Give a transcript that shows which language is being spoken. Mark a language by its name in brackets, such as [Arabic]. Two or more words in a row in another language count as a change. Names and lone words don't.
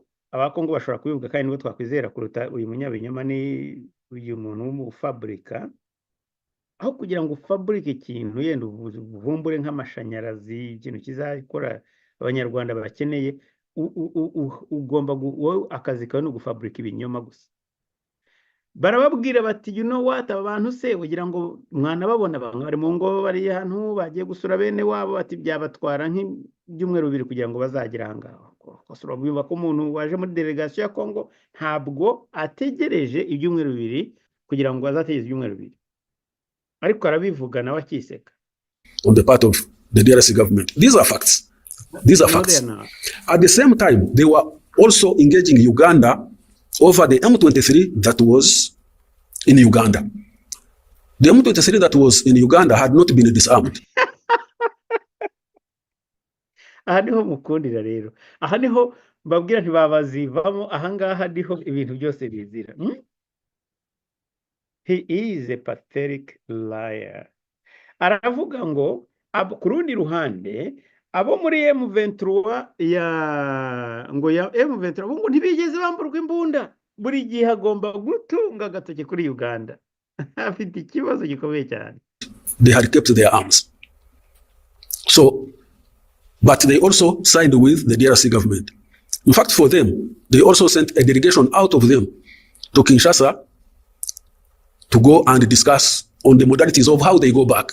[Kinyarwanda] Abakongo bashobora kubivuga kandi nibo twakwizera kuruta uyu munyabinyoma ni uyu muntu w'umufabrika. Aho kugira ngo ufabrike ikintu yenda uvumbure nk'amashanyarazi, ikintu kizakora abanyarwanda bakeneye, ugomba akazi kawe no gufabrika ibinyoma gusa. Barababwira bati [English] you know what, [Kinyarwanda] abantu se ugira ngo mwana babona bamwe bari mu ngo bari ahantu bagiye gusura bene wabo, bati byabatwara nk'ibyumweru 2 kugira ngo bazagira ahangaho. Kosura bumva ko umuntu waje muri delegation ya Congo ntabwo ategereje ibyumweru 2 kugira ngo azategeze ibyumweru 2, ariko arabivuga nawe akiseka. [English] On the part of the DRC government, these are facts. These are facts. At the same time, they were also engaging Uganda over the M23 that was in Uganda. The M23 that was in Uganda had not been disarmed. [Kinyarwanda] Aha niho mukundira rero, aha niho babwira ntibabazivamo, aha ngaha niho ibintu byose bizira. [English] He is a pathetic liar. [Kinyarwanda] Aravuga ngo ku rundi ruhande abo muri M23 ngo ya M23 ngo ntibigeze bamburwa imbunda, buri gihe agomba gutunga agatoke kuri Uganda. Afite ikibazo gikomeye cyane. [English] They had kept their arms. So, but they also signed with the DRC government. In fact, for them, they also sent a delegation out of them to Kinshasa to go and discuss on the modalities of how they go back.